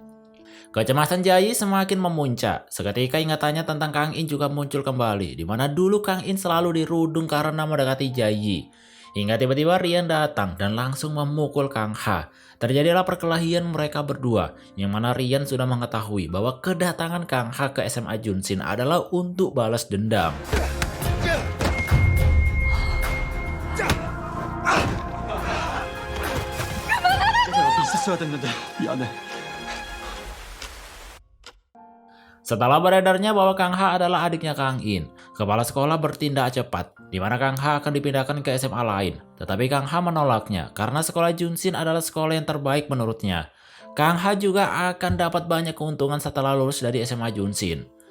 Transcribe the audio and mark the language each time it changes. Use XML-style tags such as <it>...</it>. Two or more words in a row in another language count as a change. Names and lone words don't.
<id>Kecemasan Jayi semakin memuncak. Seketika ingatannya tentang Kang In juga muncul kembali, di mana dulu Kang In selalu dirudung karena mendekati Jayi. Hingga tiba-tiba Rian datang dan langsung memukul Kang Ha. Terjadilah perkelahian mereka berdua, yang mana Rian sudah mengetahui bahwa kedatangan Kang Ha ke SMA Junsin adalah untuk balas dendam.</id> <ko>있었어야 됐는데 미안해.</ko> <id>Setelah beredarnya bahwa Kang Ha adalah adiknya Kang In, kepala sekolah bertindak cepat, di mana Kang Ha akan dipindahkan ke SMA lain. Tetapi Kang Ha menolaknya karena sekolah Junsin adalah sekolah yang terbaik menurutnya. Kang Ha juga akan dapat banyak keuntungan setelah lulus dari SMA Junsin.</id>